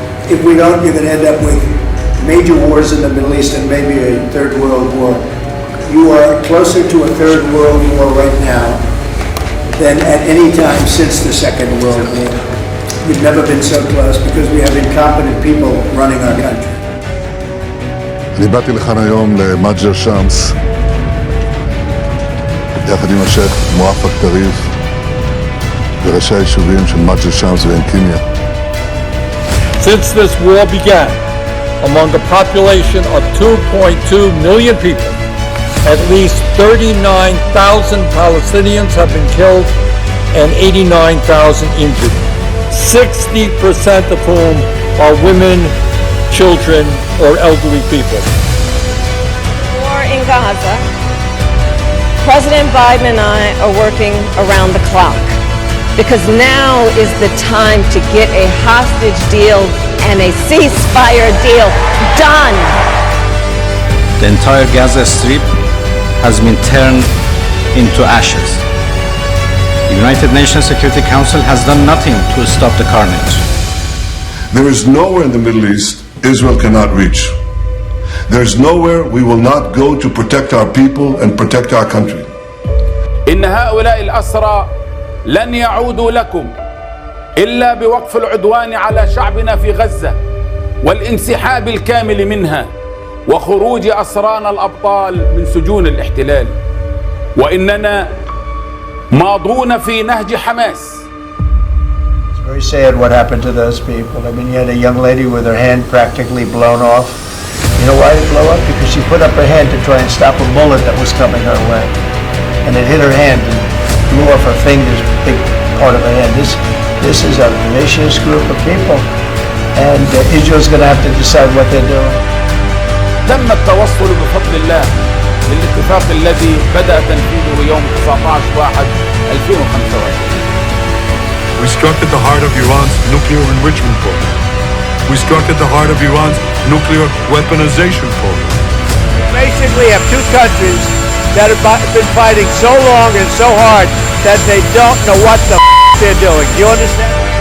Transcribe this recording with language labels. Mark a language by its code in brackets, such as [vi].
[en] If we don't, you're going to end up with major wars in the Middle East and maybe a third world war. You are closer to a third world war right now than at any time since the Second World War. We've never been so close because we have incompetent people running our country. [he] אני באתי לכאן היום למג'ר שמס, יחד עם השייח מואפק טריף וראשי היישובים של מג'ר שמס ועין-קיניה. [en] Since this war began, among a population of 2.2 million people, at least 39,000 Palestinians have been killed and 89,000 injured, 60% of whom are women, children, or elderly people. War in Gaza. President Biden and I are working around the clock because now is the time to get a hostage deal and a ceasefire deal done. The entire Gaza Strip has been turned into ashes. The United Nations Security Council has done nothing to stop the carnage. There is nowhere in the Middle East Israel cannot reach. There is nowhere we will not go to protect our people and protect our country. [ar] إن هؤلاء الأسرى لن يعودوا لكم إلا بوقف العدوان على شعبنا في غزة والانسحاب الكامل منها وخروج أسرانا الأبطال من سجون الاحتلال وإننا ماضون في نهج حماس. [en] It's very sad what happened to those people. I mean, you had a young lady with her hand practically blown off. You know why it blew up? Because she put up her hand to try and stop a bullet that was coming her way. And it hit her hand and blew off her fingers, big part of her hand. This is a vicious group of people. And Israel's going to have to decide what they're doing. [ar] تم التوصل بفضل الله للاتفاق الذي بدأ تنفيذه يوم 19/1/2025. [en] We struck at the heart of Iran's nuclear enrichment program. We struck at the heart of Iran's nuclear weaponization program. We basically have two countries that have been fighting so long and so hard that they don't know what the they're doing. Do you understand?